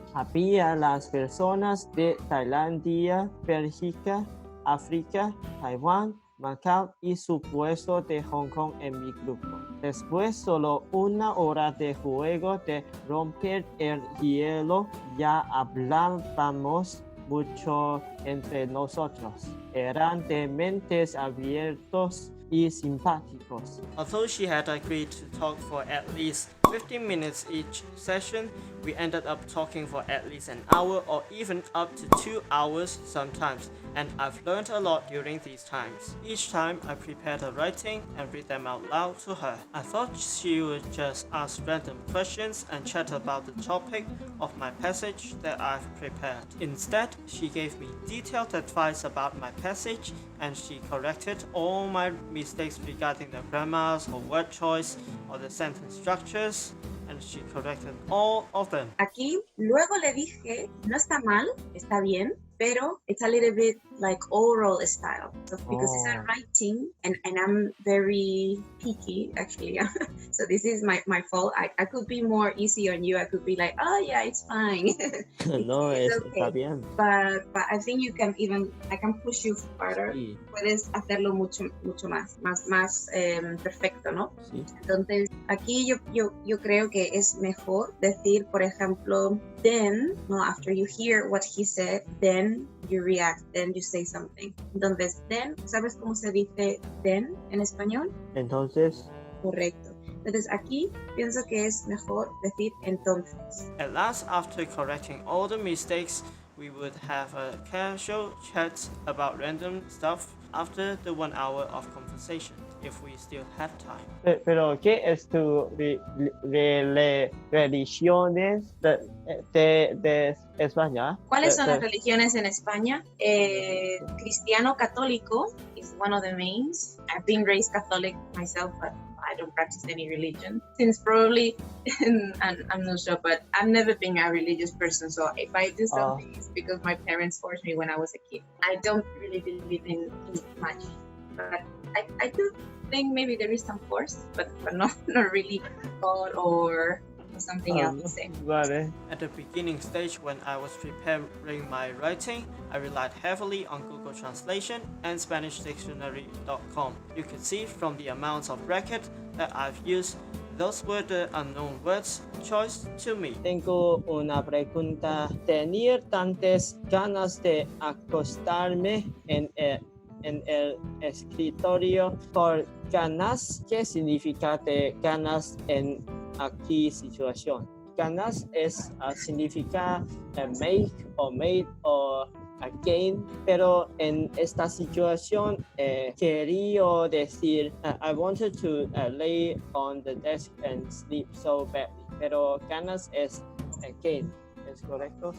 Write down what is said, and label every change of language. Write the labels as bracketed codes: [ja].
[es] Había las personas de Tailandia, Bélgica, África, Taiwán, Macao y supuesto de Hong Kong en mi grupo. Después solo 1 hora de juego de romper el hielo, ya hablábamos mucho entre nosotros. Eran de mentes abiertos y simpáticos. [en] Although she had agreed to talk for at least 15 minutes each session, we ended up talking for at least an hour or even up to 2 hours sometimes, and I've learned a lot during these times. Each time I prepared a writing and read them out loud to her. I thought she would just ask random questions and chat about the topic of my passage that I've prepared. Instead, she gave me detailed advice about my passage, and she corrected all my mistakes regarding the grammars or word choice or the sentence structures, and she corrected all of them. [es] Aquí luego le dije, no está mal, está bien, pero [en] it's a little bit like oral style. So because it's a writing and I'm very picky actually. So this is my fault. I could be more easy on you. I could be like, oh yeah, it's fine. [es] No, está bien. [en] But I think I can push you further. [es] Sí. Puedes hacerlo mucho más perfecto, ¿no? Sí. Entonces, aquí yo creo que es mejor decir, por ejemplo, [en] then, no, after you hear what he said, then you react, then you say something. [es] Entonces, then, ¿sabes cómo se dice then en español? Entonces, Correcto. Entonces, aquí pienso que es mejor decir entonces. [en] At last, after correcting all the mistakes, we would have a casual chat about random stuff after the 1 hour of conversation, if we still have time. [es] pero ¿qué es tu religiones de España? ¿Cuáles son las religiones en España? [en] Cristiano católico is one of the mains. I've been raised Catholic myself, but I don't practice any religion since probably, and I'm not sure, but I've never been a religious person. So if I do something, it's because my parents forced me when I was a kid. I don't really believe in much, but I do think maybe there is some force, but not really God or something else. [es] Vale. [en] At the beginning stage, when I was preparing my writing, I relied heavily on Google Translation and SpanishDictionary.com. You can see from the amounts of brackets that I've used, those were the unknown words choice to me. [es] Tengo una pregunta. ¿Tenía tantas ganas de acostarme en el escritorio por ganas? ¿Qué significa de ganas en aquí situación? Ganas significa [en] make or made or again, [es] pero en esta situación quería decir [en] I wanted to lay on the desk and sleep so badly, [es] pero ganas es [en] again, [es] ¿es correcto?